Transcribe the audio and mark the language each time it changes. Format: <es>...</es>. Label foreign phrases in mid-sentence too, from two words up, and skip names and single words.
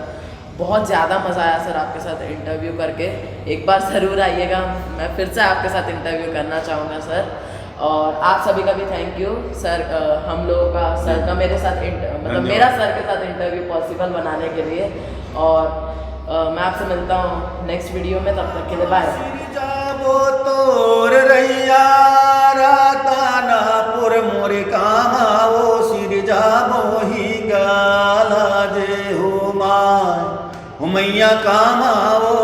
<hi>बहुत ज़्यादा मज़ा आया सर आपके साथ इंटरव्यू करके, एक बार ज़रूर आइएगा, मैं फिर से आपके साथ इंटरव्यू करना चाहूँगा सर। और आप सभी का भी</hi> <en>thank you</en> <hi>सर, हम लोगों का सर का मेरे साथ मतलब मेरा सर के साथ इंटरव्यू पॉसिबल बनाने के लिए। और मैं आपसे मिलता हूँ</hi> <en>next video</en> <hi>में, तब तक के लिए बाय। जाबो तोर रैया रातानापुर मोरे कामाओ सिर जाबो ही गाला जे हो माय मैया कामा</hi>